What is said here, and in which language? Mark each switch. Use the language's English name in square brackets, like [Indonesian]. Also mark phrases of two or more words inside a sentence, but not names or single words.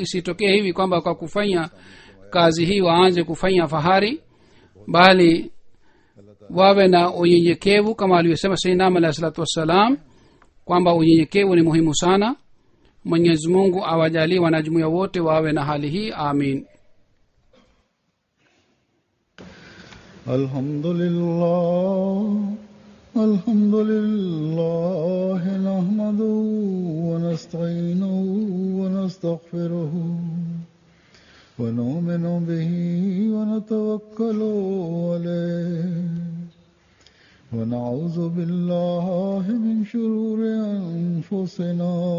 [Swahili] isitokee hivi kwamba kwa kufanya kazi hii waanze kufanya fahari, bali wawe na unyenyekevu kama alivyosema [Arabic] سيدنا عليه الصلاة والسلام [Swahili] kwamba unyenyekevu ni muhimu sana. mwenyezi mungu awajalie wanajumuiya wote wawe na hali hii. amin. [Arabic] الحمد لله نحمده ونستعينه ونستغفره ونؤمن به ونتوكل عليه ونعوذ بالله من شرور أنفسنا